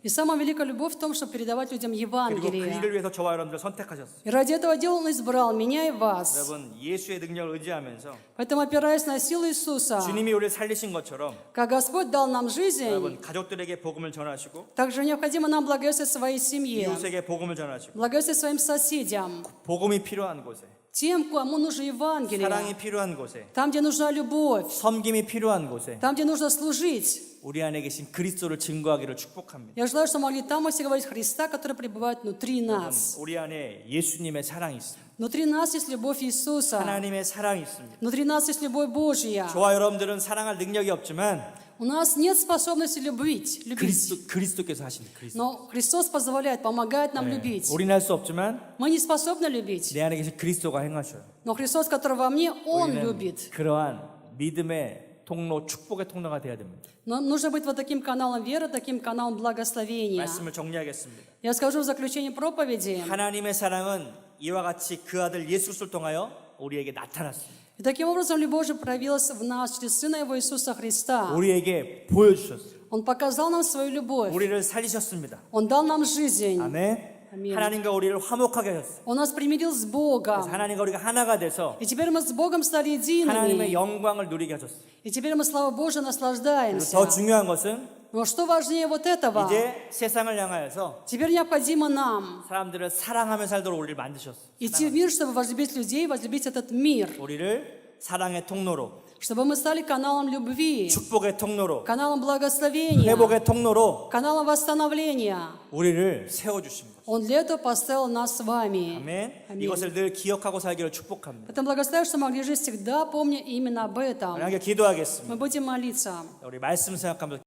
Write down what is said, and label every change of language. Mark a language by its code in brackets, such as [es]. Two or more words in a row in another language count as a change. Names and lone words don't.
[ru] И самая великая любовь в том, чтобы передавать людям [ko] 그리고 그 [ru] Евангелие. [ko] 일을 위해서 저와 여러분들 선택하셨어요. [ru] И ради этого дела Он избрал меня и вас. [ko] 여러분, 예수의 능력을 의지하면서 [ru] Поэтому, опираясь на силу Иисуса, [ko] 주님이 우리를 살리신 것처럼 [ru] как Господь дал нам жизнь, [ko] 여러분, 가족들에게 복음을 전하시고 [ru] также необходимо нам благовествовать своей семье, [ko] 이웃에게 복음을 전하시고 [ru] благовествовать своим соседям, [ko] 복음이 필요한 곳에, [ru] тем, кому нужно Евангелие, [ko] 사랑이 필요한 곳에, [ru] там, где нужна любовь, [ko] 섬김이 필요한 곳에 [ru] там, где нужно служить. [ko] 우리 안에 계신 그리스도를 증거하기를 축복합니다. [ru] Я желаю, что могли там и все говорить Христа, который пребывает внутри нас. [ko] 우리 안에 예수님의 사랑이 있습니다. [ru] Внутри нас есть любовь Иисуса. [ko] 하나님의 사랑이 있습니다. [ru] Внутри нас есть любовь Божья. [ko] 저와 여러분들은 사랑할 능력이 없지만 [ru] У нас нет способности любить. [ko] 그리스도께서 하신 그리스도. [ru] Но Христос позволяет, помогает нам любить. [ko] 우리는 할 수 없지만 [ru] Мы не способны любить. [ko] 내 안에 계신 그리스도가 행하셔요. [ru] Но Христос, который во мне, Он [ko] 우리는 [ru] любит. [ko] 그러한 믿음의 통로, 축복의 통로가 되어야 됩니다. [ru] Но нужно быть вот таким каналом веры, таким каналом благословения. [ko] 말씀을 정리하겠습니다. [ru] Я скажу в заключение проповеди. [ko] 하나님의 사랑은 이와 같이 그 아들 예수 그리스도를 통하여 우리에게 나타났습니다. [ru] И таким образом любовь Божия проявилась в нас через Сына Его Иисуса Христа. [ko] 우리에게 보여주셨어요. [ru] Он показал нам свою любовь. [ko] 우리를 살리셨습니다. [ru] Он дал нам жизнь. [ko] 아멘. 아멘. 하나님과 우리를 화목하게 하셨어요. [ru] Он нас примирил с [ko] 그래서 [ru] Богом. [ko] 하나님과 우리가 하나가 돼서 [ru] И теперь мы с Богом стали [ko] 하나님의 [ru] едиными. [ko] 영광을 누리게 하셨어요. [ru] И теперь мы, слава Божию, [ko] 그리고 [ru] наслаждаемся. [ko] 더 중요한 것은 [ru] Но что важнее вот этого? [ko] 이제 세상을 향하여서 [ru] Теперь необходимо нам [ko] 사람들을 사랑하며 살도록 우리를 만드셨어요. [ru] идти в мир, чтобы возлюбить людей, возлюбить этот мир. [ko] 우리를 사랑의 통로로, [ru] Чтобы мы стали каналом любви, [ko] 축복의 통로로, [ru] каналом благословения, [ko] 회복의 통로로 [ru] каналом восстановления. [ko] 우리를 세워주신 거예요. [ru] Он для этого поставил нас с вами. [ko] 아멘. 아멘. 이것을 늘 기억하고 살기를 축복합니다. [ru] Поэтому благословляю, что могли жить всегда, помня именно об этом. [ko] 함께 기도하겠습니다. [ru] Мы будем молиться. [ko] 우리 말씀 생각하면서